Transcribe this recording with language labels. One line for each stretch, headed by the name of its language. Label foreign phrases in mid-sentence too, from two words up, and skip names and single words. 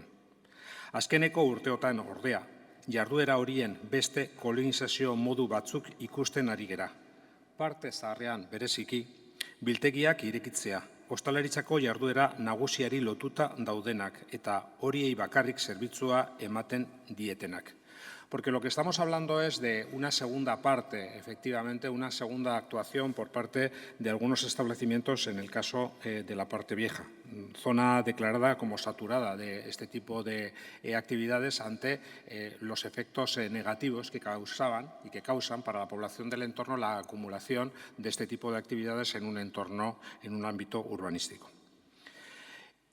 Basque: Azkeneko urteotan ordea, jarduera horien beste kolonizazio modu batzuk ikusten ari gera. Parte zaharrean bereziki, biltegiak irekitzea, ostalaritzako jarduera nagusiari lotuta daudenak eta horiei bakarrik zerbitzua ematen dietenak.
Spanish: Porque lo que estamos hablando es de una segunda parte, efectivamente, una segunda actuación por parte de algunos establecimientos en el caso de la parte vieja. Zona declarada como saturada de este tipo de actividades ante los efectos negativos que causaban y que causan para la población del entorno la acumulación de este tipo de actividades en un entorno, en un ámbito urbanístico.